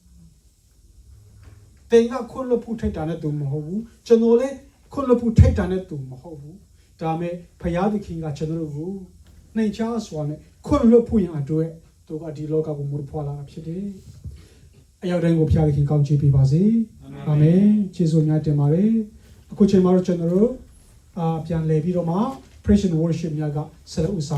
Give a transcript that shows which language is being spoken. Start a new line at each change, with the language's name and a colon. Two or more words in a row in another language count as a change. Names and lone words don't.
Burmese: တင်ကခွင့်လွှတ်ဖို့ထိုက်တာနဲ့သူမဟုတ်ဘူးကျွန်တော်လည်းခွင့်လွှတ်ဖို့ထိုက်တာနဲ့သူမဟုတ်ဘူးဒါမဲ့ဖယားသခင်ကကျွန်တော်တို့ကိုနှိမ်ချစွာနဲ့ခွင့်လွှတ်ဖို့ရန်အတွက်သူကဒီလောကကိုမူဖွာလာတာဖြစ်တယ်အရောက်တိုင်းကိုဖယားသခင်ကောင်းချီးပေးပါစေအာမင်ကျေးဇူးများတင်ပါတယ်အခုချိန်မှာတော့ကျွန်တော်တို့ပြန်လည်ပြီးတော့မှ
English: praise and worship
Burmese: များကဆက်လက်ဦးဆောင်